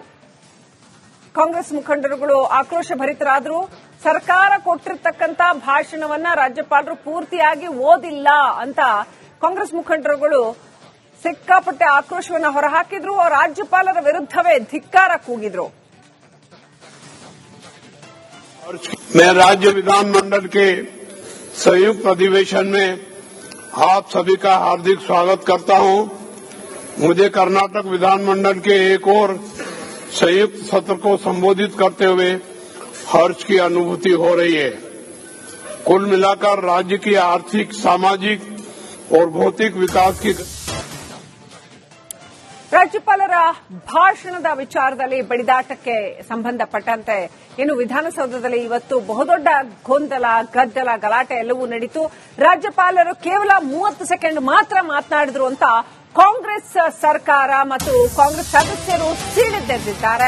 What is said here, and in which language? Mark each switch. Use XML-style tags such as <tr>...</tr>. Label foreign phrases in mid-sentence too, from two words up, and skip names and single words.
<kn>ಕಾಂಗ್ರೆಸ್ ಮುಖಂಡರುಗಳು ಆಕ್ರೋಶ ಭರಿತರಾದ್ರು. ಸರ್ಕಾರ ಕೊಟ್ಟಿರತಕ್ಕಂತ ಭಾಷಣವನ್ನ ರಾಜ್ಯಪಾಲರು ಪೂರ್ತಿಯಾಗಿ ಓದಿಲ್ಲ ಅಂತ ಕಾಂಗ್ರೆಸ್ ಮುಖಂಡರುಗಳು ಸಿಕ್ಕಾಪಟ್ಟೆ ಆಕ್ರೋಶವನ್ನು ಹೊರಹಾಕಿದ್ರು. ರಾಜ್ಯಪಾಲರ ವಿರುದ್ಧವೇ ಧಿಕ್ಕಾರ ಕೂಗಿದ್ರು.</kn> <hi>मैं राज्य विधानमंडल के संयुक्त अधिवेशन में आप सभी का हार्दिक स्वागत करता हूं। मुझे कर्नाटक विधानमंडल के एक और संयुक्त सत्र को संबोधित करते हुए हर्ष की अनुभूति हो रही है। कुल मिलाकर राज्य की आर्थिक, सामाजिक और भौतिक विकास की</hi> <kn>ರಾಜ್ಯಪಾಲರ ಭಾಷಣದ ವಿಚಾರದಲ್ಲಿ ಬಡಿದಾಟಕ್ಕೆ ಸಂಬಂಧಪಟ್ಟಂತೆ ಇನ್ನು ವಿಧಾನಸೌಧದಲ್ಲಿ ಇವತ್ತು ಬಹುದೊಡ್ಡ ಗೊಂದಲ ಗದ್ದಲ ಗಲಾಟೆ ಎಲ್ಲವೂ ನಡೆಯಿತು. ರಾಜ್ಯಪಾಲರು ಕೇವಲ 30 ಸೆಕೆಂಡ್ ಮಾತ್ರ ಮಾತನಾಡಿದ್ರು ಅಂತ ಕಾಂಗ್ರೆಸ್ ಸರ್ಕಾರ ಮತ್ತು ಕಾಂಗ್ರೆಸ್ ಸದಸ್ಯರು ಸಿಡಿದೆದ್ದಿದ್ದಾರೆ.</kn>